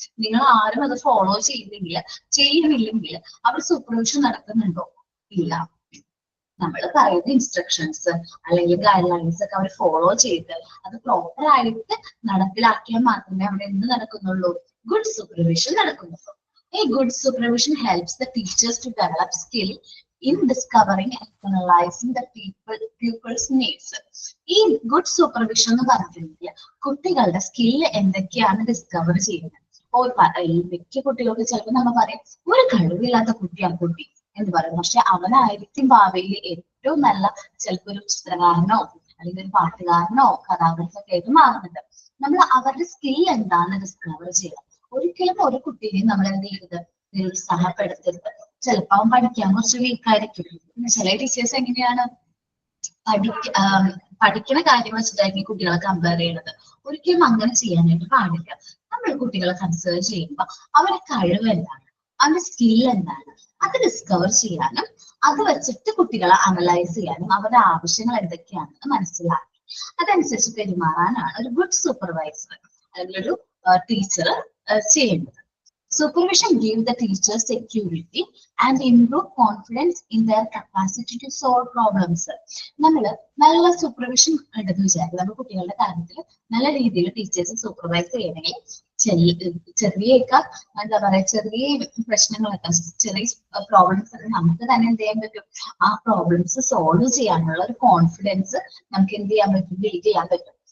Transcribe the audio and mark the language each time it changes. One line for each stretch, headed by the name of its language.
Malayalam: നിങ്ങൾ ആരും അത് ഫോളോ ചെയ്യുന്നില്ലെങ്കിൽ അവർ സൂപ്പർവിഷൻ നടക്കുന്നുണ്ടോ? ഇല്ല. നമ്മൾ പറയുന്ന ഇൻസ്ട്രക്ഷൻസ് അല്ലെങ്കിൽ ഗൈഡ് ലൈൻസ് ഒക്കെ അവർ ഫോളോ ചെയ്ത് അത് പ്രോപ്പർ ആയിട്ട് നടപ്പിലാക്കിയാൽ മാത്രമേ അവിടെ എന്ത് നടക്കുന്നുള്ളൂ? Good supervision നടക്കുന്നുള്ളൂ.
English: A good supervision helps the teachers to develop skill in discovering and analyzing the pupils' needs.
Malayalam: ഈ ഗുഡ് സൂപ്പർവിഷൻ എന്ന് പറഞ്ഞിട്ടുണ്ടെങ്കിൽ കുട്ടികളുടെ സ്കില്ല് എന്തൊക്കെയാണ് ഡിസ്കവർ ചെയ്യുന്നത്. മിക്ക കുട്ടികൾക്ക് ചിലപ്പോൾ നമ്മൾ പറയും ഒരു കഴിവില്ലാത്ത കുട്ടിയാണ് കുട്ടി എന്ന് പറയും. പക്ഷെ അവനായിരിക്കും ഭാവിയിൽ ഏറ്റവും നല്ല ചിലപ്പോൾ ഒരു ചിത്രകാരനോ അല്ലെങ്കിൽ ഒരു പാട്ടുകാരനോ കഥാകൃത്തൊക്കെ ആയിട്ട് മാറുന്നുണ്ട്. നമ്മൾ അവരുടെ സ്കിൽ എന്താണെന്ന് ഡിസ്കവർ ചെയ്യണം. ഒരിക്കലും ഒരു കുട്ടീനെയും നമ്മൾ എന്ത് ചെയ്യരുത്, നിരുത്സാഹപ്പെടുത്തരുത്. ചിലപ്പോൾ അവൻ പഠിക്കാൻ കുറച്ച് വീക്കായിരിക്കും. ചില ടീച്ചേഴ്സ് എങ്ങനെയാണ് പഠിക്കുന്ന കാര്യം വെച്ചിട്ടായിരിക്കും കുട്ടികളെ കമ്പയർ ചെയ്യുന്നത്. ഒരിക്കലും അങ്ങനെ ചെയ്യാനായിട്ട് പാടില്ല. നമ്മൾ കുട്ടികളെ കൺസിഡർ ചെയ്യുമ്പോൾ അവരുടെ കഴിവ് എന്താണ്, അവരുടെ സ്കിൽ എന്താണ്, അത് ഡിസ്കവർ ചെയ്യാനും അത് വെച്ചിട്ട് കുട്ടികളെ അനലൈസ് ചെയ്യാനും അവരുടെ ആവശ്യങ്ങൾ എന്തൊക്കെയാണെന്ന് മനസ്സിലാക്കി അതനുസരിച്ച് പെരുമാറാനാണ് ഒരു ഗുഡ് സൂപ്പർവൈസർ അല്ലെങ്കിൽ ഒരു ടീച്ചർ ചെയ്യേണ്ടത്.
English: Supervision gives the teachers security and improve confidence in their capacity to solve problems.
Malayalam: നമ്മൾ നല്ല സൂപ്പർവിഷൻ ഉണ്ടെന്ന് വിചാരിക്കും. നമ്മൾ കുട്ടികളുടെ കാര്യത്തിൽ നല്ല രീതിയിൽ ടീച്ചേഴ്സ് സൂപ്പർവൈസ് ചെയ്യണമെങ്കിൽ ചെറിയൊക്കെ എന്താ പറയാ ചെറിയ പ്രശ്നങ്ങളൊക്കെ ചെറിയ പ്രോബ്ലംസ് ഒക്കെ നമുക്ക് തന്നെ എന്ത് ചെയ്യാൻ പറ്റും, ആ പ്രോബ്ലംസ് സോൾവ് ചെയ്യാനുള്ള ഒരു കോൺഫിഡൻസ് നമുക്ക് എന്ത് ചെയ്യാൻ പറ്റും, ബിൽഡ് ചെയ്യാൻ പറ്റും.